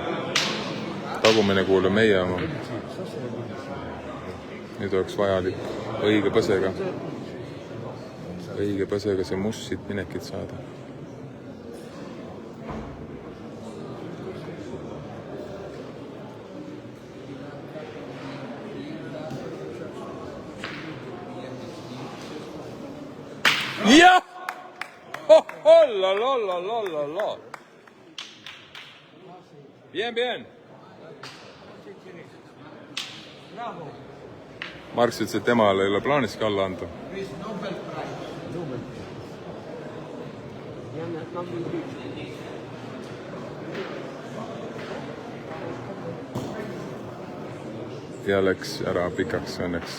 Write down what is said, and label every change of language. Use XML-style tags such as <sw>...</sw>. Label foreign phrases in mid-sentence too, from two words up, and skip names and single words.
<et>Tagumine kuul on meie oma. Nüüd oleks vajalik õige põsega see must siit minekit saada. Jah!</et> <fr>La. Bien.</fr> <et>Marks ütles, et temal ei ole plaaniski alla anda. Ja läks ära pikaks õnneks.</et>